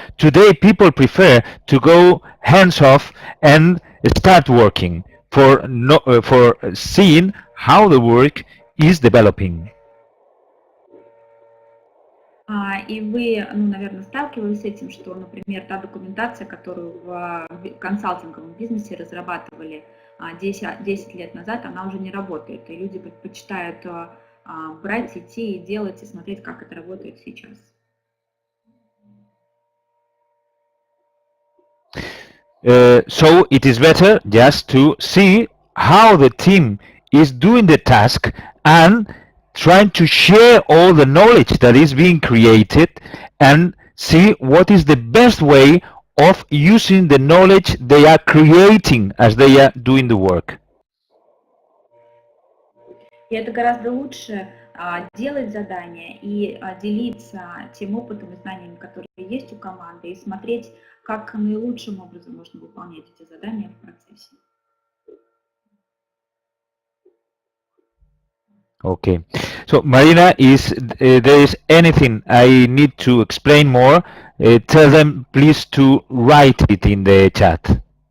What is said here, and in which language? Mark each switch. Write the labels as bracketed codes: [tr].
[en] Today people prefer to go hands off and start working for seeing how the work is developing. [ru] И вы, наверное, сталкивались с этим, что, например, та документация, которую в консалтинговом бизнесе разрабатывали 10 лет назад, она уже не работает. И люди предпочитают брать, идти и делать, и смотреть, как это работает сейчас. [en] So it is better just to see how the team is doing the task and trying to share all the knowledge that is being created and see what is the best way of using the knowledge they are creating as they are doing the work. [ru] И это гораздо лучше делать задания и делиться тем опытом и знаниями, которые есть у команды, и смотреть, как наилучшим образом можно выполнять эти задания в процессе. [en] Okay, so Marina, there is anything I need to explain more, tell them please to write it in the chat.